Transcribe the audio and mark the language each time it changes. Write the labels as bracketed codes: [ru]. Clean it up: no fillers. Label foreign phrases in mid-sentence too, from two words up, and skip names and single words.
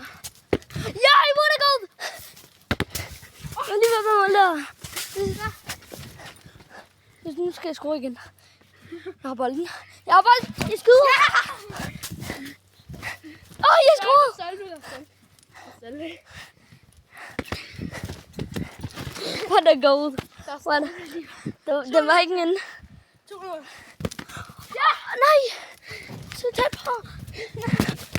[da] Ja, I må da gå! Jeg er lige ved at være mål der. Nu skal jeg score igen. Jeg har bolden. Jeg skyder! Jeg scorede! [en] What a goal. [da] Det var ikke en... 2-0. Ja! Nej! Så tæt på.